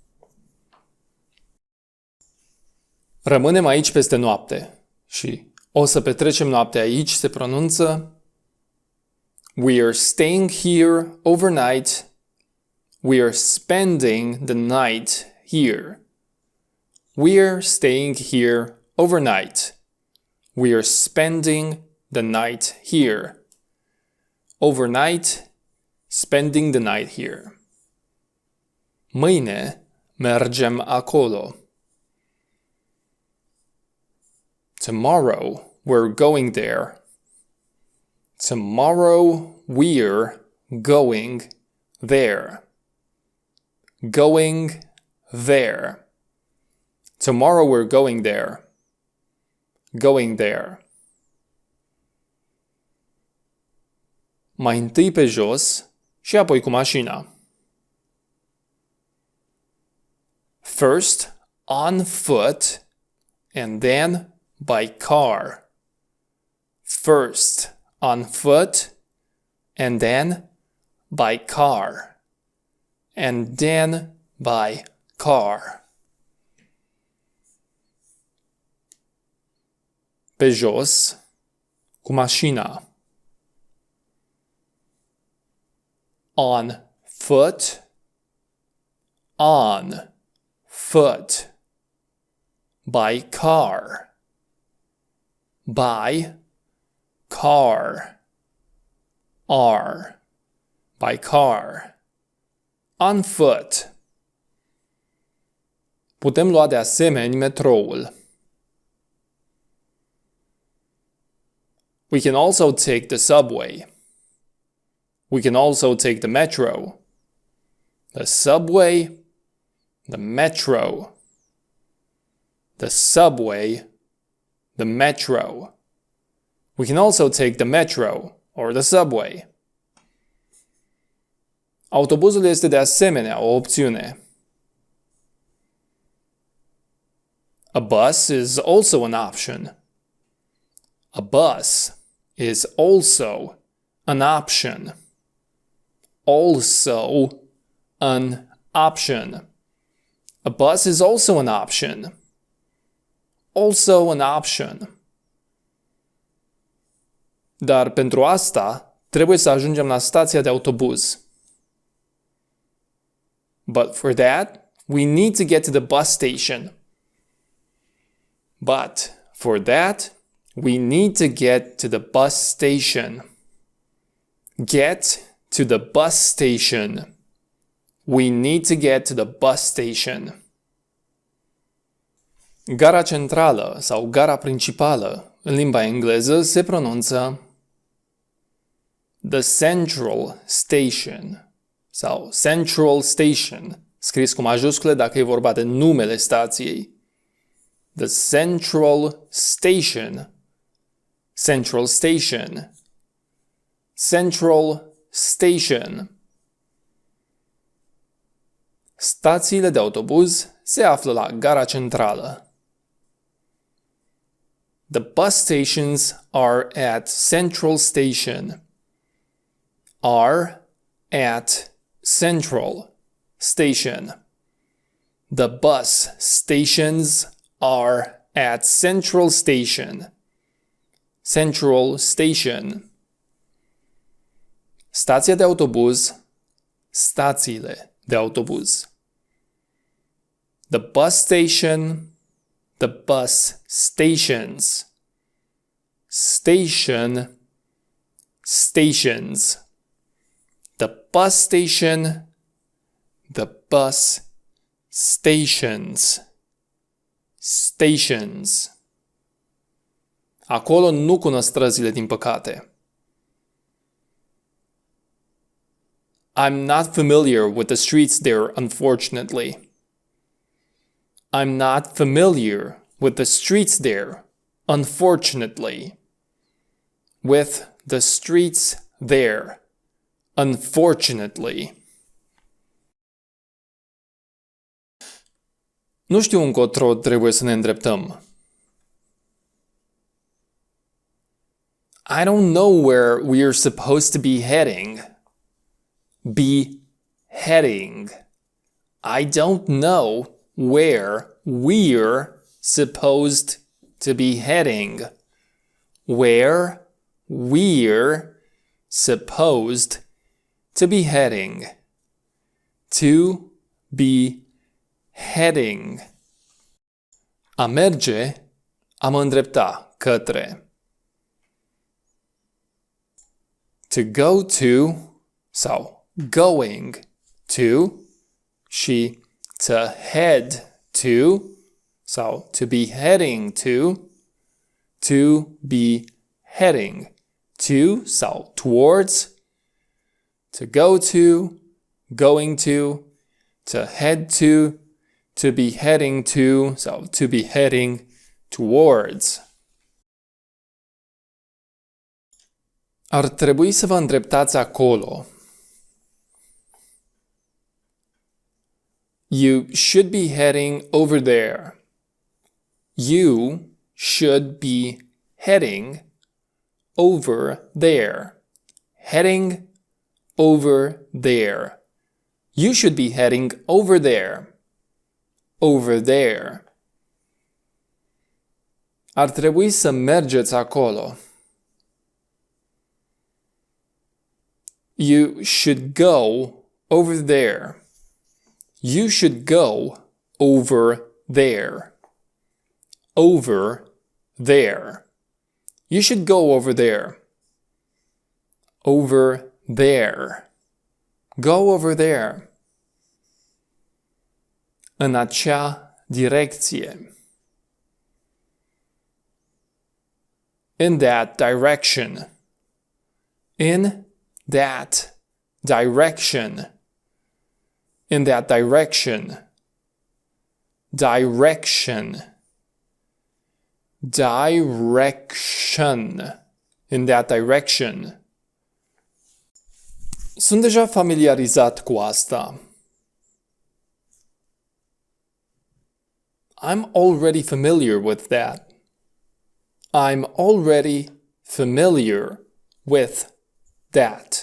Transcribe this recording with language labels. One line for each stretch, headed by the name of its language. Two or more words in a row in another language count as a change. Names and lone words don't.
Romanian: Rămânem aici peste noapte și o să petrecem noaptea aici se pronunță
English: We're staying here overnight. We're spending the night here. We're staying here overnight. We're spending the night here. Overnight, spending the night here.
Romanian: Mâine mergem acolo.
English: Tomorrow we're going there. Tomorrow we're going there. Going there. Tomorrow we're going there. Going there.
Romanian: Mai întâi pe jos și apoi cu mașina.
English: First on foot and then by car. First on foot and then by car. And then by car.
Romanian: Pe jos cu mașina.
English: On foot. On foot. By car. By car. R. By car. On foot.
Romanian: Putem lua de asemenea metroul.
English: We can also take the subway. We can also take the metro. The subway, the metro. The subway, the metro. We can also take the metro or the subway.
Romanian: Autobuzul este de asemenea o opțiune.
English: A bus is also an option. A bus is also an option. Also an option. A bus is also an option. Also an option.
Romanian: Dar pentru asta trebuie să ajungem la stația de autobuz.
English: But for that, we need to get to the bus station. But for that, we need to get to the bus station. Get to the bus station. We need to get to the bus station.
Romanian: Gara centrală sau gara principală în limba engleză se pronunță
English: the central station
Romanian: sau
English: central station,
Romanian: scris cu majuscule dacă e vorba de numele stației.
English: The central station. Central station. Central station.
Romanian: Stațiile de autobuz se află la gara centrală.
English: The bus stations are at Central Station. Are at Central Station. The bus stations are at Central Station. Central Station.
Romanian: Stația de autobuz. Stațiile de autobuz.
English: The bus station. The bus stations. Station. Stations. The bus station. The bus stations. Stations.
Romanian: Acolo nu cunosc străzile, din păcate.
English: I'm not familiar with the streets there, unfortunately. I'm not familiar with the streets there, unfortunately. With the streets there, unfortunately.
Romanian: Nu știu încotro trebuie să ne îndreptăm.
English: I don't know where we're supposed to be heading. Heading. I don't know where we're supposed to be heading. Where we're supposed to be heading. To be heading.
Romanian: A merge, a mă îndrepta către.
English: To go to sau going to și to head to sau to be heading to be heading to sau towards, to go to, going to head to be heading to sau to be heading towards.
Romanian: Ar trebui să vă îndreptați acolo.
English: You should be heading over there. You should be heading over there. Heading over there. You should be heading over there. Over there.
Romanian: Ar trebui să mergeți acolo.
English: You should go over there. You should go over there. Over there. You should go over there. Over there. Go over there.
Romanian: În acea direcție.
English: In that direction. In that direction. In that direction. Direction. Direction. In that direction.
Romanian: Sunt deja familiarizat cu asta.
English: I'm already familiar with that. I'm already familiar with that.